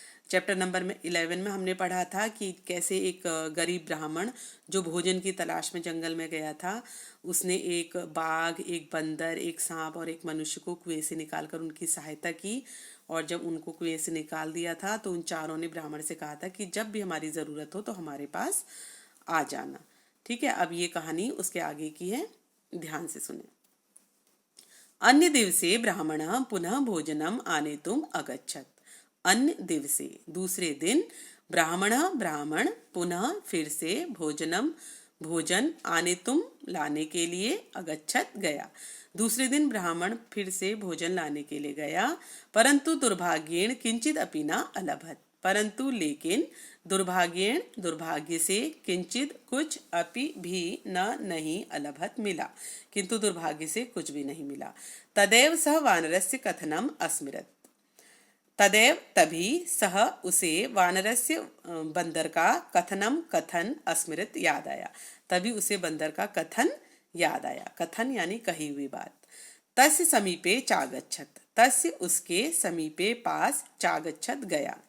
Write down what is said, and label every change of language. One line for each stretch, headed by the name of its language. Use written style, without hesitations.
Hindi: Chapter number 11 में हमने पढ़ा था कि कैसे एक गरीब ब्राह्मण जो भोजन की तलाश में जंगल में गया था, उसने एक बाघ, एक बंदर, एक सांप और एक मनुष्य को कुएं से निकालकर उनकी सहायता की। और जब उनको कुएं से निकाल दिया था तो उन चारों ने ब्राह्मण से कहा था कि जब भी हमारी ज़रूरत हो तो हमारे पास आ जाना। ठीक है, अब ये कहानी उसके आगे की है, ध्यान से सुने।
Sanskrit: अन्य दिवसे ब्राह्मणः पुनः भोजनम आनेतुम् अगच्छत्। अन्य दिवसे
Hindi: दूसरे दिन ब्राह्मण पुनः फिर से भोजन आनेतुम लाने के लिए अगच्छत गया। दूसरे दिन ब्राह्मण फिर से भोजन लाने के लिए गया,
Sanskrit: परंतु दुर्भाग्येण किंचित अपि न अलभत।
Hindi: परंतु लेकिन दुर्भाग्य से किंचित कुछ अपि भी नहीं अलभत मिला, किंतु दुर्भाग्य से कुछ भी नहीं मिला।
Sanskrit: तदेव सह वानरस्य कथनम अस्मरत।
Hindi: तदेव तभी सह उसे वानरस्य बंदर का कथन अस्मृत याद आया। तभी उसे बंदर का कथन याद आया। कथन यानी कही हुई बात।
Sanskrit: तस्य समीपे चागच्छत, तस्य उसके समीपे पास, चागच्छत गया।